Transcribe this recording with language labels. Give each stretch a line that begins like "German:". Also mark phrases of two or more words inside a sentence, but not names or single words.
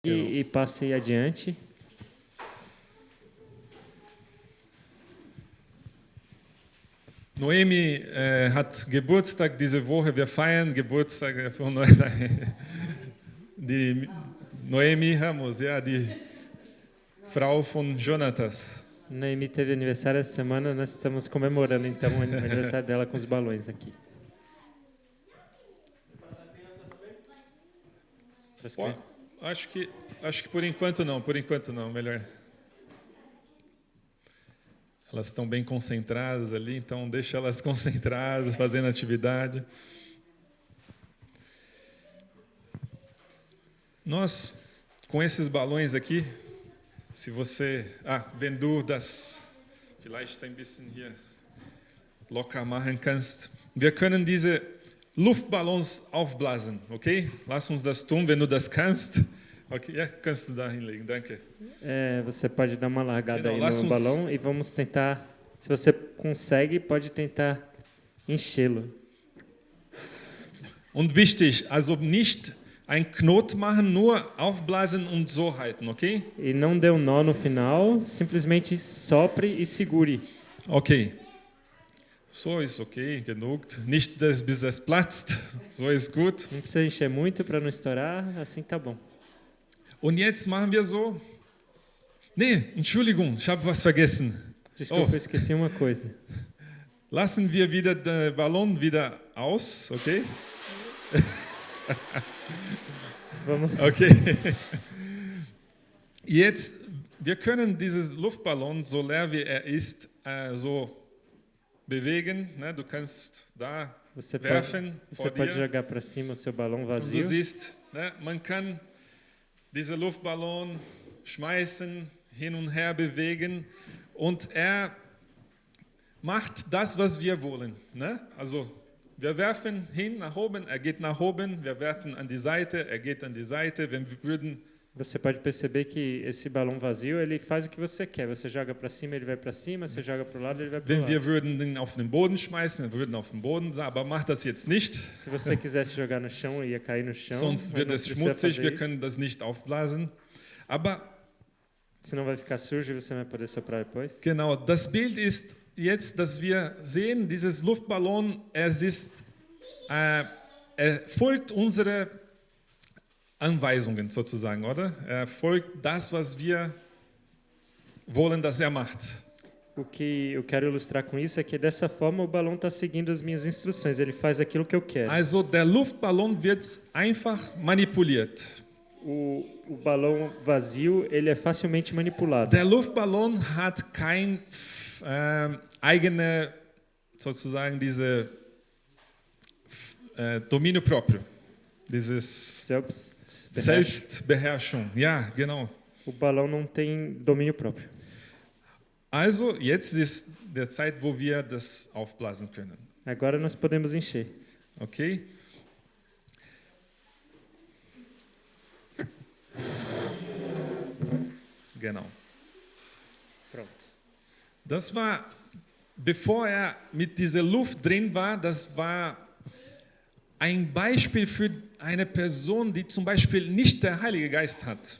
Portuguese: E passei adiante.
German: Noemi hat Geburtstag diese Woche. Wir feiern Geburtstag von die Noemi Ramos, ja, die Frau von Jonatas.
Portuguese: Noemi teve aniversário essa semana, nós estamos comemorando então o aniversário dela com os balões aqui. Pô, acho que por enquanto não, melhor. Elas estão bem concentradas ali, então deixa elas concentradas, fazendo atividade. Nós, com esses balões aqui, se você...
German: wenn du das vielleicht ein bisschen hier locker machen kannst. Wir können diese Luftballons aufblasen, okay? Lass uns das tun, wenn du das kannst. Okay, ja, kannst du da hinlegen, danke.
Portuguese: Você pode dar uma largada
German: Genau,
Portuguese: aí no balão e vamos tentar, se você consegue, pode tentar enchê-lo.
German: Und wichtig, also nicht ein Knot machen, nur aufblasen und so halten, okay?
Portuguese: E não dê um nó no final, simplesmente sopre e segure.
German: Okay. So ist okay, genug. Nicht, bis es platzt. So ist gut.
Portuguese: Não precisa encher muito para não estourar, assim tá bom.
German: Und jetzt machen wir so. Nee, Entschuldigung, ich habe was vergessen.
Portuguese: Desculpa, eu esqueci uma coisa.
German: Lassen wir wieder den Ballon wieder aus, okay?
Portuguese: Vamos.
German: Okay. Jetzt, wir können dieses Luftballon, so leer wie er ist, so bewegen. Ne? Du kannst da werfen
Portuguese: você
German: vor
Portuguese: pode
German: dir.
Portuguese: jogar para cima o seu balão
German: Und
Portuguese: vazio.
German: du siehst, ne, man kann diesen Luftballon schmeißen, hin und her bewegen und er macht das, was wir wollen. Ne? Also wir werfen hin nach oben, er geht nach oben, wir werfen an die Seite, er geht an die Seite. Wenn wir würden
Portuguese: Você pode perceber que esse balão vazio, ele faz o que você quer. Você joga para cima, ele vai para cima. Você joga para o lado, ele vai para o
German: Wenn
Portuguese: lado.
German: wir würden den auf den Boden schmeißen, wir würden auf den Boden, aber macht das jetzt nicht.
Portuguese: Se você quisesse jogar no chão, ia cair no chão.
German: Sonst
Portuguese: mas
German: wird
Portuguese: não
German: es
Portuguese: precisa
German: schmutzig,
Portuguese: fazer
German: wir
Portuguese: isso.
German: können das nicht aufblasen. Aber
Portuguese: Senão vai ficar sujo e você não vai poder soprar depois.
German: genau, das Bild ist jetzt, dass wir sehen, dieses Luftballon, er folgt unsere Anweisungen sozusagen, oder? Er folgt das, was wir wollen, dass er macht.
Portuguese: O que eu quero ilustrar com isso é que dessa forma o balão está seguindo as minhas instruções. Ele faz aquilo que eu quero.
German: Also der Luftballon wird einfach manipuliert.
Portuguese: O balão vazio, ele é facilmente manipulado.
German: Der Luftballon hat kein eigene, sozusagen diese
Portuguese: Dominio proprio,
German: dieses Selbstbeherrschung. Ja, genau.
Portuguese: O balão não tem domínio próprio.
German: Also, jetzt ist der Zeit, wo wir das aufblasen können.
Portuguese: Agora nós podemos encher.
German: Okay? Genau.
Portuguese: Pronto.
German: Das war, bevor er mit dieser Luft drin war, das war ein Beispiel für eine Person, die zum Beispiel nicht der Heilige Geist hat.